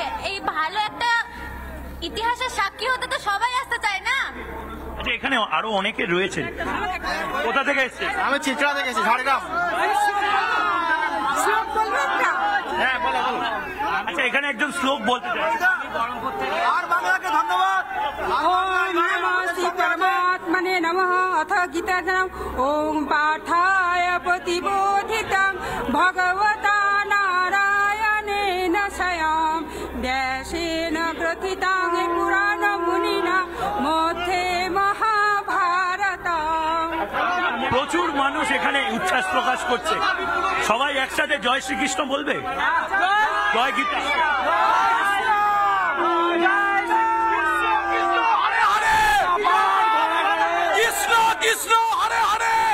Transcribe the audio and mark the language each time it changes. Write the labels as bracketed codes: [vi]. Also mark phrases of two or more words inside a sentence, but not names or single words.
[bn] এই ভালো একটা ইতিহাসের সাক্ষী হতে তো সবাই আসতে চায় না? আচ্ছা, এখানে আরো অনেকে রয়েছেন। কোথা থেকে এসছে? আমি চিত্রা থেকে এসেছি, ঝাড়গ্রাম। হ্যাঁ, বলো। আচ্ছা, এখানে একজন শ্লোক বলতে চাই। আর বাংলাকে ধন্যবাদ। [sa] ओम नमः श्री परमात्मने नमः। अथ गीताधरम् ओम पाठाय प्रतिबोधितं भगवता नारायणेन स्वयं व्यासेन ग्रथितां पुराणमुनिना मध्ये महाभारतम्। [bn] প্রচুর মানুষ এখানে উচ্ছ্বাস প্রকাশ করছে। সবাই একসাথে জয় শ্রীকৃষ্ণ বলবে, জয় গীতা। কৃষ্ণ কৃষ্ণ হরে হরে।